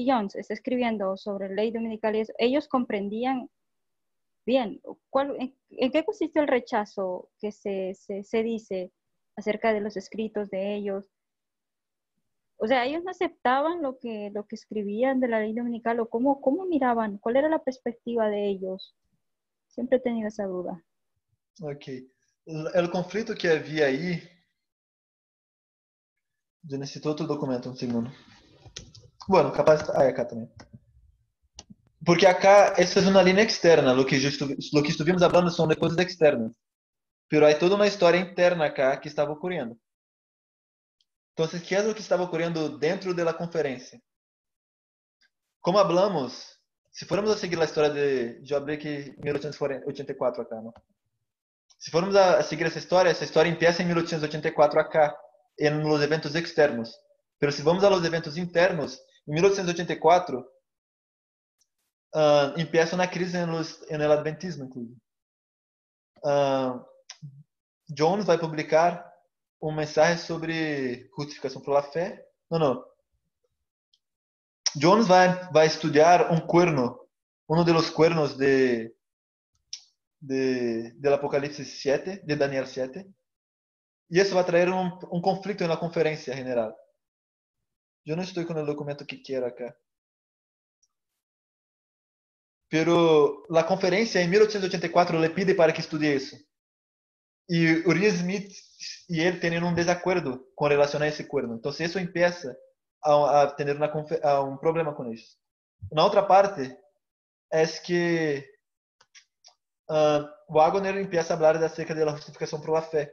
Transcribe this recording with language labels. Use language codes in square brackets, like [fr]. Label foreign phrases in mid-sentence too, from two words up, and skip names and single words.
[es] Jones está escribiendo sobre ley dominical y eso, ellos comprendían bien en qué consiste el rechazo que se dice acerca de los escritos de ellos. O sea, ellos no aceptaban lo que escribían de la ley dominical o cómo miraban, cuál era la perspectiva de ellos. Siempre he tenido esa duda. Ok. [pt] El conflito que havia aí... Eu necessito outro documento, um segundo. [es] Bueno, capaz... Ah, acá também. [pt] Porque acá, essa é uma linha externa. [es] Lo que estuvimos [pt] falando são de coisas externas. [es] Pero hay [pt] toda uma história interna acá que estava ocorrendo. Então, o que é o que estava ocorrendo dentro da conferência? [es] Como hablamos, [pt] se formos a seguir a história de... Eu abri aqui 1884 acá, não? Se formos a seguir essa história empieza em 1884 acá, [es] en los eventos externos. Pero se vamos a los eventos internos, em 1884 empieza [pt] uma crise [es] en el adventismo, inclusive. [pt] Jones vai publicar um mensagem sobre justificação [es] por la fé. [pt] Não. Jones vai estudar um cuerno, um dos cuernos del Apocalipse 7, de Daniel 7, e isso vai trazer um conflito na conferência general. Eu não estou com o documento que quero acá. Pero a conferência em 1884 le pide para que estudie isso. E Uriah Smith e ele têm um desacordo com relação a esse cuerno. Então, isso empieza a ter um problema com isso. Na outra parte, é que Wagner empieza a falar acerca da justificação [es] por la fé.